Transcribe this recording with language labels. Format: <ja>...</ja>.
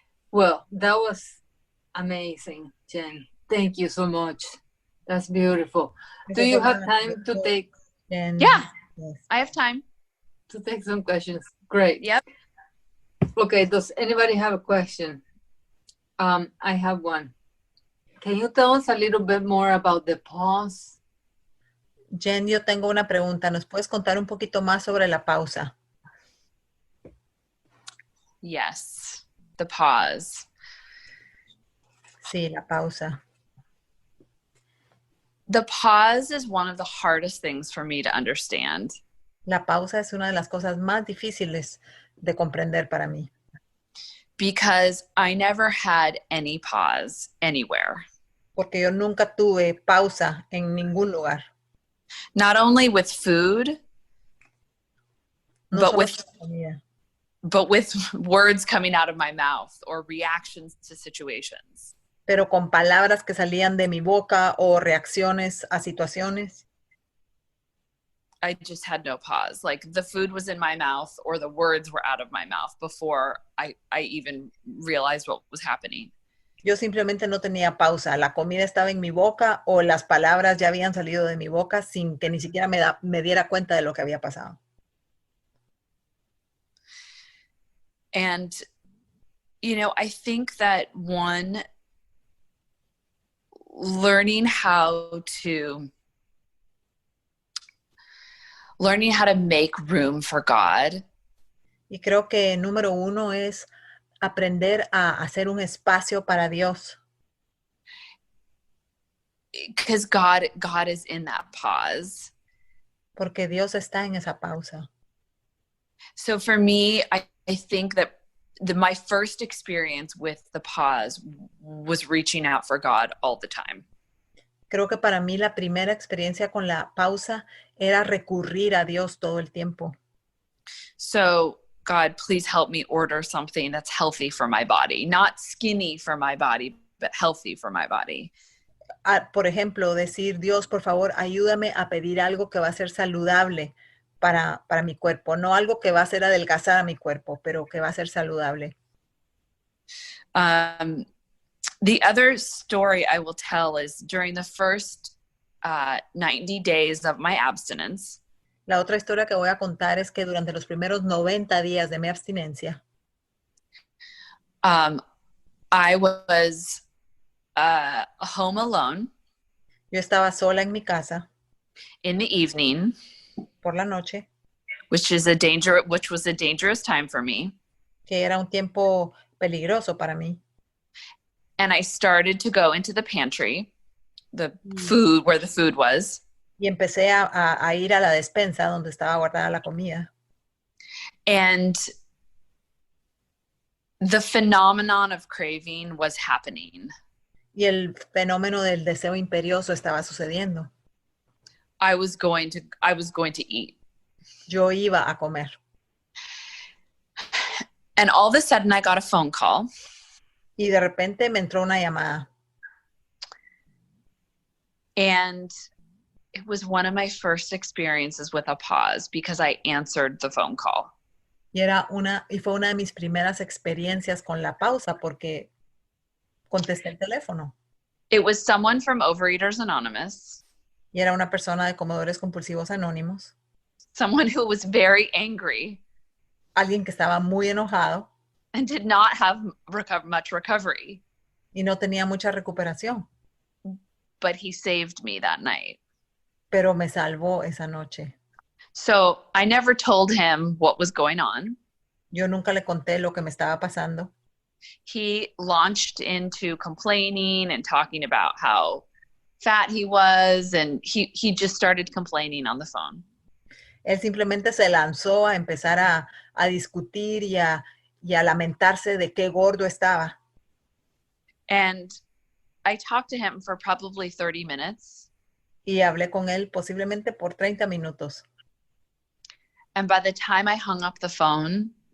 <en>Well, that was amazing, Jen. Thank you so much. That's beautiful. Do you have time to take? Jen. Yeah. Yes. I have time to take some questions. Great. Yep. Okay, does anybody have a question? I have one. Can you tell us a little bit more about the pause?</en> <es>Jen, yo tengo una pregunta. ¿Nos puedes contar un poquito más sobre la pausa?</es> <en>Yes, the pause.</en> <es>Sí, la pausa.</es> <en>The pause is one of the hardest things for me to understand.</en> <es>La pausa es una de las cosas más difíciles de comprender para mí.</es> <en>Because I never had any pause anywhere.</en> <es>Porque yo nunca tuve pausa en ningún lugar.</es> <en>Not only with food,</en> <es>No</es> <en>but</en> <es>solo</es> <en>with</en> <es>con comida,</es> <en>words coming out of my mouth or reactions to situations.</en> <es>pero con palabras que salían de mi boca o reacciones a situaciones.</es> <en>I just had no pause. Like the food was in my mouth or the words were out of my mouth before I even realized what was happening.</en> <es>Yo simplemente no tenía pausa. La comida estaba en mi boca o las palabras ya habían salido de mi boca sin que ni siquiera me diera cuenta de lo que había pasado.</es> <en>And, you know, I think that learning how to make room for God.</en> <es>Y creo que número uno es aprender a hacer un espacio para Dios.</es> <en>Because God is in that pause.</en> <es>Porque Dios está en esa pausa.</es> <en>So for me, I think that my first experience with the pause was reaching out for God all the time.</en> <es>Creo que para mí la primera experiencia con la pausa era recurrir a Dios todo el tiempo.</es> <en>So, God, please help me order something that's healthy for my body. Not skinny for my body, but healthy for my body.</en> <es>Por ejemplo, decir, Dios, por favor, ayúdame a pedir algo que va a ser saludable para mi cuerpo. No algo que va a hacer adelgazar a mi cuerpo, pero que va a ser saludable.</es> <en>The other story I will tell is during the first 90 days of my abstinence.</en> <es>La otra historia que voy a contar es que durante los primeros 90 días de mi abstinencia,</es> <en>I was home alone.</en> <es>Yo estaba sola en mi casa.</es> <en>In the evening.</en> <es>Por la noche.</es> <en>Which was a dangerous time for me.</en> <es>Que era un tiempo peligroso para mí.</es> <en>And I started to go into the pantry, the food, where the food was.</en> <es>Y empecé a ir a la despensa donde estaba guardada la comida.</es> <en>And the phenomenon of craving was happening.</en> <es>Y el fenómeno del deseo imperioso estaba sucediendo.</es> <en>I was going to eat.</en> <es>Yo iba a comer.</es> <en>And all of a sudden I got a phone call.</en> <es>Y de repente me entró una llamada.</es> <en>And it was one of my first experiences with a pause because I answered the phone call.</en> <es>Y fue una de mis primeras experiencias con la pausa porque contesté el teléfono.</es> <en>It was someone from Overeaters Anonymous.</en> <es>Y era una persona de comedores compulsivos anónimos.</es> <en>Someone who was very angry.</en> <es>Alguien que estaba muy enojado.</es> <en>And did not have much recovery.</en> <es>Y no tenía mucha recuperación.</es> <en>But he saved me that night.</en> <es>Pero me salvó esa noche.</es> <en>So I never told him what was going on.</en> <es>Yo nunca le conté lo que me estaba pasando.</es> <en>He launched into complaining and talking about how fat he was, and he just started complaining on the phone.</en> <es>Él simplemente se lanzó a empezar a discutir y a lamentarse de qué gordo estaba.</es> <en>And I talked to him for probably 30 minutes.</en> <es>Y hablé con él posiblemente por 30 minutos.</es> <en>And by the time I hung up the phone,</en>